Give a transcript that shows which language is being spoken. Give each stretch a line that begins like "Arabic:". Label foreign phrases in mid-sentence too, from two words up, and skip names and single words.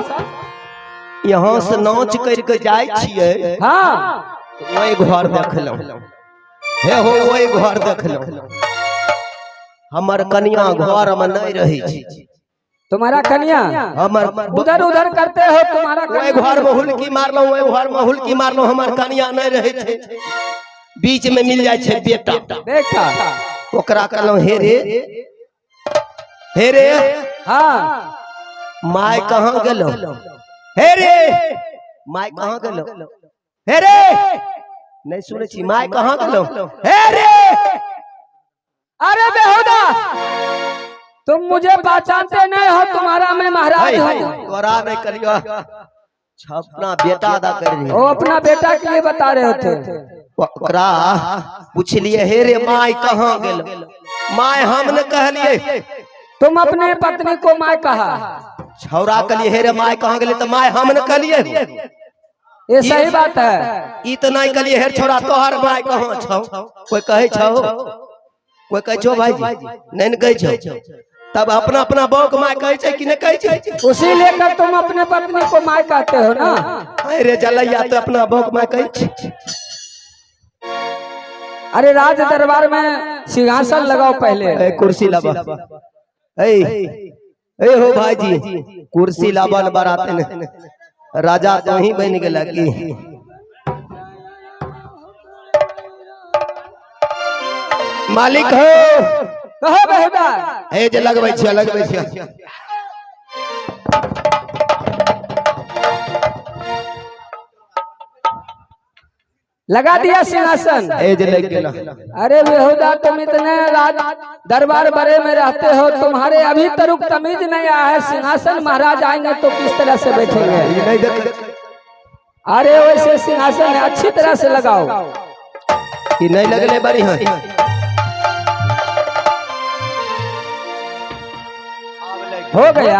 Angika: यहाँ से नाच करके जाए छिए। हाँ, वही घर देखलौं हे हो, वही घर देखलौं हमर कन्या घर में नहीं रही छी।
Hindi: तुम्हारा कन्या
Angika: हमर
Hindi: उधर उधर करते हो, तुम्हारा
Angika: वही घर में हुलकी मारलो, वही घर में हुलकी मारलो, हमर कन्या नहीं रहे थे। बीच में मिल जाए छे बेटा, बेटा ओकरा कहलौं हे रे हाँ, माय कहाँ गेलो? हे रे माय कहाँ गेलो? हे रे नहीं सुने छी, माय कहाँ गेलो? हे रे।
Hindi: अरे बेहुदा तुम मुझे पहचानते नहीं हो, तुम्हारा मैं महाराज हूँ।
Angika: तोरा नहीं करियो, अपना बेटा अदा कर रही।
Hindi: वो अपना बेटा के लिए बता रहे होते।
Angika: ओकरा पूछलिए हे रे माय कहाँ गेलो? माय हमने कहलिए।
Hindi: तुम अपने पत्नी को माय कहा?
Angika: छौरा कहलिए हे रे माय कहाँ गेले? तो माय हमने कहलिए।
Hindi: ये सही बात है।
Angika: ई तो नहीं कहलिए हे छौरा तोहर माय कहाँ छौ? कोई कहे छौ? कोई कहे छो भाई नहीं कहे छो? तब अपना अपना बहू को माय कहे छे कि नहीं कहे छे?
Hindi: उसी लेकर तुम अपने पत्नी को माय कहते हो ना?
Angika: अरे जलैया तो अपना बहू को माय कहे छे।
Hindi: अरे राज दरबार में सिंहासन लगाओ पहले।
Angika: कुर्सी लावा। ए हो भाईजी कुर्सी लावन बराते ने राजा तो ही बन गेला की? मालिक हो
Hindi: कहो बेहुदा।
Angika: ए जे लगबै छै।
Hindi: लगा दिया सिंहासन।
Angika: ए जे लग गेला।
Hindi: अरे बेहुदा तुम इतने राज दरबार बड़े में रहते हो, तुम्हारे अभी तक तमीज नहीं आया है। सिंहासन महाराज आएंगे तो किस तरह से बैठेंगे? नहीं देख। अरे वैसे सिंहासन अच्छी तरह से लगाओ।
Angika: कि नहीं लगले बड़ी है।
Hindi: हो गया।